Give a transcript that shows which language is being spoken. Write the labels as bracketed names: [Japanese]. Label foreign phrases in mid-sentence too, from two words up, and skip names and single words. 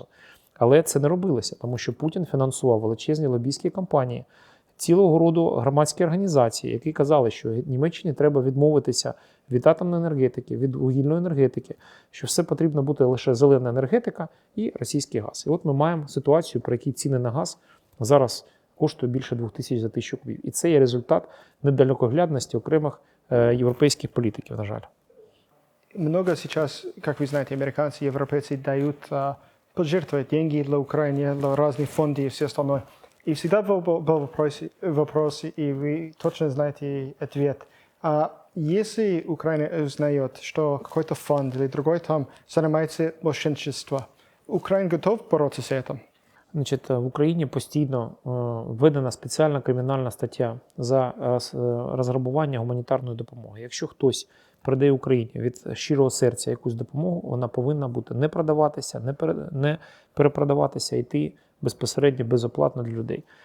[Ukrainian] Але це не робилося, тому що Путін фінансував величезні лобійські кампанії, цілого роду громадські організації, які казали, що Німеччині треба відмовитися від атомної енергетики, від вугільної енергетики, що все потрібно бути лише зелена енергетика і російський газ. І от ми маємо ситуацію, при якій ціни на газ зараз коштують більше 2000 за 1000 кубів. І це є результат недалекоглядності окремих європейських політиків, на жаль. [Russian] Много сейчас, как вы знаете, американцы, европейцы дают пожертвовать деньги для Украины, для разных фондов и все остальное. И всегда был вопрос, и вы точно знаете ответ. А если Украина узнает, что какой-то фонд или другой там занимается мошенничеством, Украина готова бороться с этим? [Ukrainian] Значить, в Україні постійно введена спеціальна кримінальна стаття за розграбування гуманітарної допомоги. Якщо хтось передає Україні від щирого серця якусь допомогу, вона повинна бути не продаватися, не перепродаватися, йти безпосередньо безоплатно для людей.